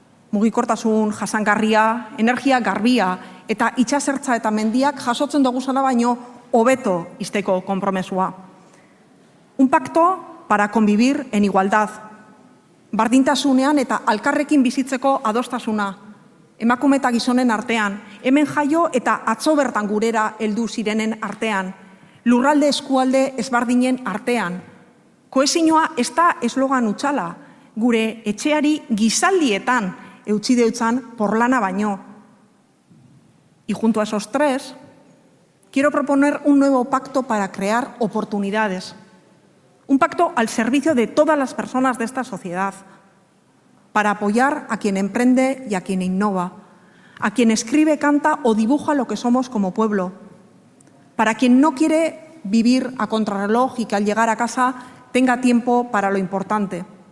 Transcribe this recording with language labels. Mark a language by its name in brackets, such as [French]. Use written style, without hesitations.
[Basque] Mugikortasun jasangarria, energia garbia eta itsasertza eta mendiak jasotzen dugusana baino hobeto izteko konpromisoa. [Spanish] Un pacto para convivir en igualdad. [Basque] Bardintasunean eta alkarrekin bizitzeko adostasuna. Emakume eta gizonen artean, hemen jaio eta atzo bertan gurera heldu zirenen artean, lurralde eskualde ezberdinen artean. Kohesioa ez da eslogan utxala, gure etxeari gizaldietan eutxi deutzan porlana baino. [Spanish] Y junto a esos tres, quiero proponer un nuevo pacto para crear oportunidades. Un pacto al servicio de todas las personas de esta sociedad. Para apoyar a quien emprende y a quien innova, a quien escribe, canta o dibuja lo que somos como pueblo, para quien no quiere vivir a contrarreloj y que al llegar a casa tenga tiempo para lo importante.